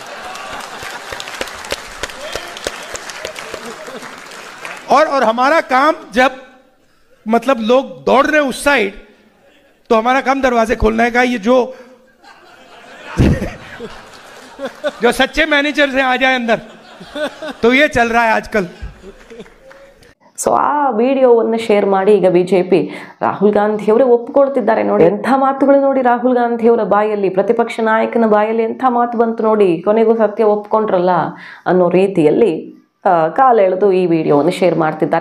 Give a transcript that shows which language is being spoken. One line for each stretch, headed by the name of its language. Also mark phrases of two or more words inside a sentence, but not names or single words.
Hindi: और हमारा काम, जब मतलब लोग दौड़ रहे हैं उस साइड, तो हमारा काम दरवाजे खोलने का. ये जो सच्चे मैनेजर्स हैं आ जाए अंदर, तो ये चल रहा है आजकल.
Kannada: ಸೊ ಆ ವಿಡಿಯೋವನ್ನು ಶೇರ್ ಮಾಡಿ ಈಗ BJP ರಾಹುಲ್ ಗಾಂಧಿಯವರೇ ಒಪ್ಪಿಕೊಳ್ತಿದ್ದಾರೆ. ನೋಡಿ ಎಂಥ ಮಾತುಗಳು, ನೋಡಿ ರಾಹುಲ್ ಗಾಂಧಿಯವರ ಬಾಯಲ್ಲಿ, ಪ್ರತಿಪಕ್ಷ ನಾಯಕನ ಬಾಯಲ್ಲಿ ಎಂಥ ಮಾತು ಬಂತು ನೋಡಿ. ಕೊನೆಗೂ ಸತ್ಯ ಒಪ್ಕೊಂಡ್ರಲ್ಲ ಅನ್ನೋ ರೀತಿಯಲ್ಲಿ ಕಾಲೆಳೆದು ಈ ವಿಡಿಯೋವನ್ನು ಶೇರ್ ಮಾಡ್ತಿದ್ದಾರೆ.